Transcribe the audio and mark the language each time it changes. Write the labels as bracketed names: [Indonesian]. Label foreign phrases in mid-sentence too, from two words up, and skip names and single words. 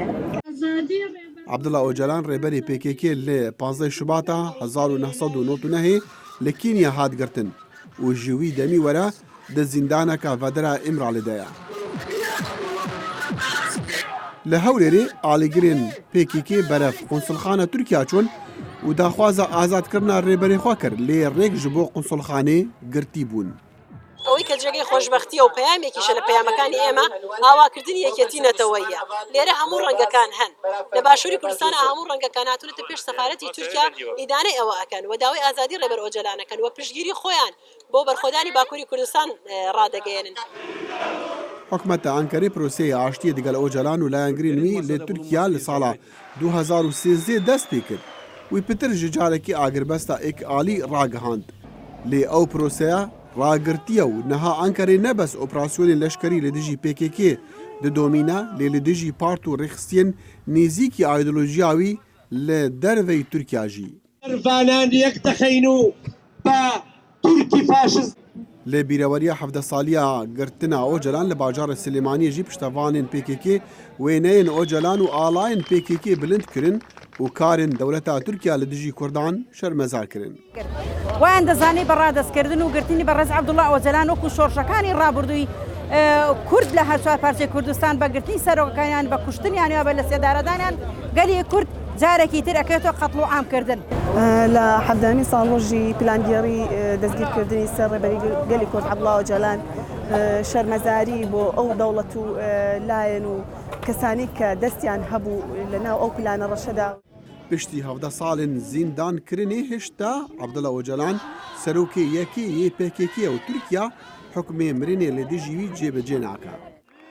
[Kurdish] Abdullah Öcalan rêberê PKK li 15 Şubat'a 1999 li Kenya hat girtin û ji wî demî were di zindaneka Vedera İmralê de ye. Li Hewlêrê alîgirên PKK beref qunsulxana Tirkiye çûn û daxwaza azadkirina rêberê xwe kir lê rêk ji bo qunsulxanê girtî bûn. [Central Kurdish] ئەوەی کە جێگەی خۆشبەختیە و پەیامێکیشە لە پەیامەکانی ئێمە ئاواکردنی یەکێتی نەتەوەییە. لێرە هەموو ڕەنگەکان هەن. لە باشووری کوردستان هەموو ڕەنگەکان هاتوونەتە پێش سەفارەتی تورکیا ئیدانەی ئەوە ئەکەن و داوای ئازادی ڕێبەر ئۆجەلانەکەن و پشتگیری خۆیان بۆ بەرخۆدانی باکووری کوردستان ڕادەگەیەنن. [Kurdish] حکومەتە ئەنکەرەی پرۆسەیە ئاشتیە دەگەل ئۆجەلان و لایەنگرین وی لە تورکیا لە ساڵا 2013 دەست پێ کرد. وی پتر ji carekî agiribesta êkîalî ragihand. Lê ew proseye ragirtiye û niha Enkerê nebes operasyonên leşkerî li dijî PKK didomîne lê li dijî part û rêxistiyên nêzîkî îdeolojiya wî li derveyî Tirkiya jî. Ervanan yek dixeynu ba Türkî faşist. Lê bîreweriya hevde saliya girtina Öcalan li bajarê Silêmaniyê jî piştevanên PKK wêneyên Öcalan û alayên PKK bilind kirin û karên dewleta Tirkiya li dijî Kurdan şermezar kirin. [Central Kurdish] وان دەزانی بە ڕادەستکردن و گرتنی بەڕێز عەبدوڵڵا ئۆجەلان وەکو شۆڕشەکانی ڕابردووی کورد لە هەر چوار پارچەی کوردستان بە گرتنی سەرۆکەکانیان بە کوشتنیان یا بە لە سێدارەدانیان گەلی کورد جارێکی تر ئەکرێتەوە قەتڵ و عامکردن. لە حەفدەمی ساڵۆژی پلانگێڕی دەستگیرکردنی سەر ڕێبەری گەلی کورد عەبدوڵڵا ئۆجەلان شەرمەزاری بۆ ئەو دەوڵەت و لایەن و کەسانی کە دەستیان هەبوو لەناو ئەو پلانە ڕەشەدا. [Kurdish] Piştî hevde salên zîndan kirinê hişta Abdullah Öcalan serokê yekê yê PKK û Tirkiya hukmê mirinê li dijî wî cêbecê nake.